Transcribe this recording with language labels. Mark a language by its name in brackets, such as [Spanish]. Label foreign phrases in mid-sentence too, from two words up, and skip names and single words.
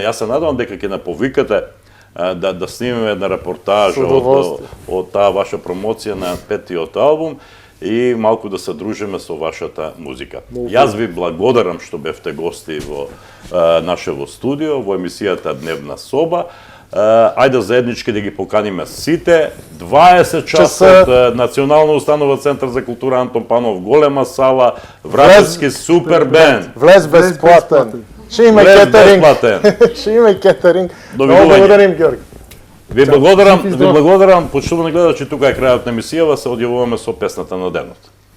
[Macedonian] Јас се надевам дека ќе наповикате да снимеме една репортажа од таа ваша промоција на петиот албум и малку да се дружиме со вашата музика. Јас ви благодарам што бевте гости во нашево студио, во емисијата Дневна соба. Ајде заеднички да ги поканиме сите. 20 часа од Национална установа Центар за култура Антон Панов, голема сала, вражески супер бенд. [Bulgarian] Влез безплатен. Ще има кетеринг. Ще има и кетеринг. Много благодарим, Георги. [Macedonian] Ви благодарам, почитувани гледачи, тука е крајот на емисијава, се одјавуваме со песната на денот.